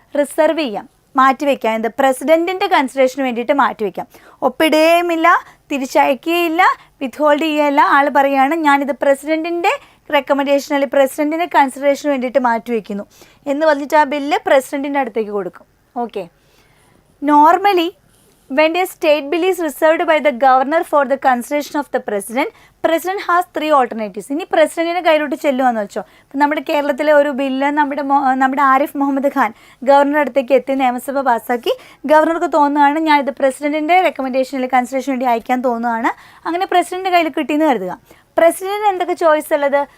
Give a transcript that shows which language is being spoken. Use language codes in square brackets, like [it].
[ml] Reserve ചെയ്യാം, മാറ്റിവെക്കാം. എന്ത്? പ്രസിഡന്റിൻ്റെ കൺസിഡറേഷന് വേണ്ടിയിട്ട് മാറ്റിവെക്കാം. ഒപ്പിടുകയുമില്ല, തിരിച്ചയക്കുകയില്ല, വിത്ത്ഹോൾഡ് ചെയ്യുകയല്ല. ആൾ പറയുകയാണ് ഞാനിത് പ്രസിഡന്റിൻ്റെ റെക്കമെൻഡേഷൻ അല്ലെങ്കിൽ പ്രസിഡന്റിൻ്റെ കൺസിഡറേഷന് വേണ്ടിയിട്ട് മാറ്റിവെക്കുന്നു എന്ന് പറഞ്ഞിട്ട് ആ ബില്ല് പ്രസിഡന്റിൻ്റെ അടുത്തേക്ക് കൊടുക്കും. Okay. [en] Normally when a state bill is reserved by the governor for the consideration of the president has 3 alternatives. [ml] ഇനി പ്രസിഡന്റിൻ്റെ കയ്യിലോട്ട് ചെല്ലുവാന്ന് വെച്ചോ. ഇപ്പം നമ്മുടെ കേരളത്തിലെ ഒരു ബില്ല് നമ്മുടെ ആരിഫ് മുഹമ്മദ് ഖാൻ ഗവർണറുടെ അടുത്തേക്ക് എത്തി നിയമസഭ പാസ്സാക്കി. ഗവർണർക്ക് തോന്നുകയാണ് ഞാൻ ഇത് പ്രസിഡന്റിൻ്റെ റെക്കമെൻഡേഷനിൽ കൺസിഡറേഷൻ വേണ്ടി അയക്കാൻ തോന്നുകയാണ്. അങ്ങനെ പ്രസിഡന്റിൻ്റെ കയ്യിൽ കിട്ടിയെന്ന് കരുതുക. പ്രസിഡന്റിന് എന്തൊക്കെ ചോയ്സ് ഉള്ളത്?